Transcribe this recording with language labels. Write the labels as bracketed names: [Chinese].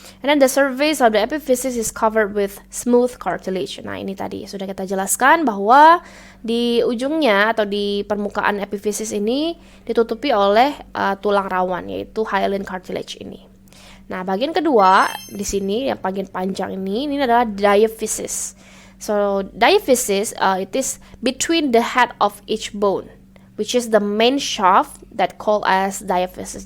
[English] And then the surface of the epiphysis is covered with smooth cartilage. [Indonesian] Nah, ini tadi sudah kita jelaskan bahwa di ujungnya atau di permukaan epiphysis ini ditutupi oleh tulang rawan, yaitu hyaline cartilage ini. Nah, bagian kedua di sini yang bagian panjang ini adalah diaphysis. [English] So diaphysis it is between the head of each bone, which is the main shaft that called as diaphysis.